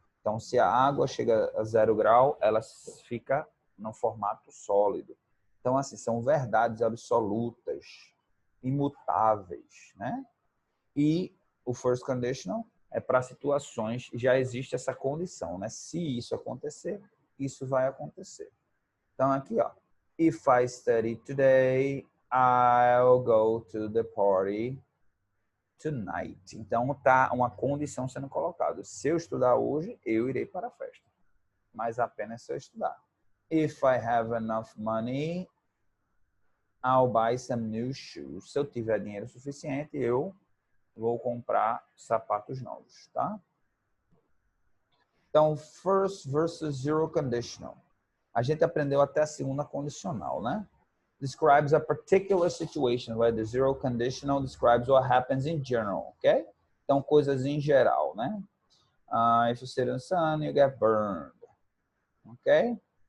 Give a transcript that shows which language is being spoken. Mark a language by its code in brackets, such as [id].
[pt] Então, se a água chega a 0 grau, ela fica no formato sólido. Então, assim, são verdades absolutas, imutáveis, né? E o first conditional é para situações, já existe essa condição, né? Se isso acontecer, isso vai acontecer. Então, aqui, ó. [en] If I study today, I'll go to the party tonight. [pt] Então, tá uma condição sendo colocada. Se eu estudar hoje, eu irei para a festa. Mas apenas se eu estudar. [en] If I have enough money, I'll buy some new shoes. [pt] Se eu tiver dinheiro suficiente, eu vou comprar sapatos novos, tá? Então, first versus zero conditional. A gente aprendeu até a segunda condicional, né? [en] Describes a particular situation, where the zero conditional describes what happens in general, ok? [pt] Então, coisas em geral, né? [en] If you sit in the sun, you get burned, ok?